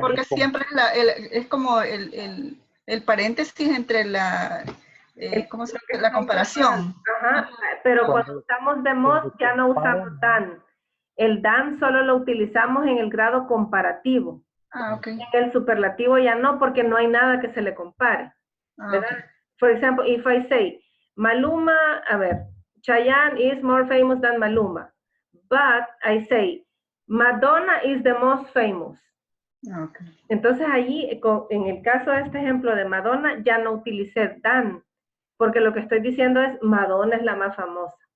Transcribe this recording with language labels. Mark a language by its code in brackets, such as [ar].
[es] Porque siempre es como el paréntesis entre la, ¿cómo se llama? La comparación. Ajá, pero cuando usamos the most ya no usamos than. El than solo lo utilizamos en el grado comparativo. Ah, ok. En el superlativo ya no, porque no hay nada que se le compare. ¿Verdad? Okay. [en] For example, if I say, Maluma, [es] a ver, [en] Chayanne is more famous than Maluma. But I say, Madonna is the most famous. Okay. [es] Entonces allí, en el caso de este ejemplo de Madonna, ya no utilicé than, porque lo que estoy diciendo es Madonna es la más famosa.